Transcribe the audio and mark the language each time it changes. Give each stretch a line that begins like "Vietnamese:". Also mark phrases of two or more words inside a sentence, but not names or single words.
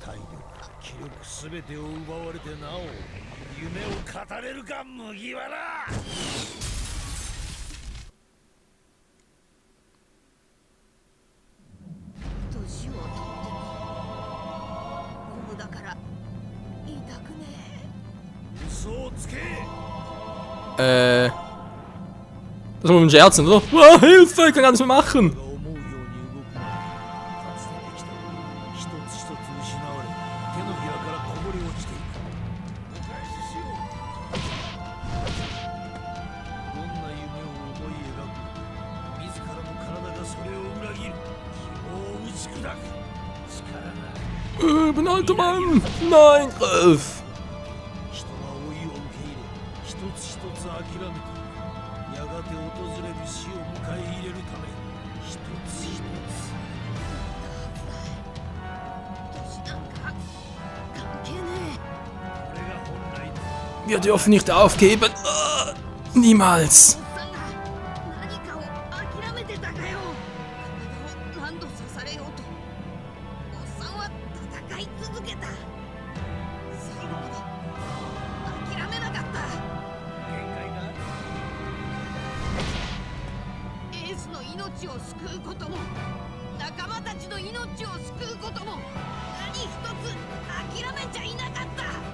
Japanese: 体力、気力すべてを奪われてなお夢を語れるか麦わら。年を取ってもゴムだから痛くね嘘をつけ。
German: Das muss man scherzen, oder? Oh, Hilfe, ich kann gar nichts mehr machen.
Japanese: が思うように動くのかつてできた一つ一つ失われ手のひらからこぼれ落ちていく。お返ししよう。どんな夢を思い描く。自らの体がそれを裏切る。希望を打ち砕く力が。
German: Ich bin ein alter Mann. Nein, Griff.
Japanese: 人は老いを受け入れ一つ一つ諦めていく。やがて訪れる死を迎え入れるため一つ一つ。年なんか関係ねこれが本来の
German: Wir dürfen nicht aufgeben. Niemals.
Japanese: おっさんが何かを諦めてたかよ。体を何度刺されようとおっさんは戦い続けた。最後まで諦めなかった。限界が。エースの命を救うことも仲間たちの命を救うことも何一つ諦めちゃいなかった。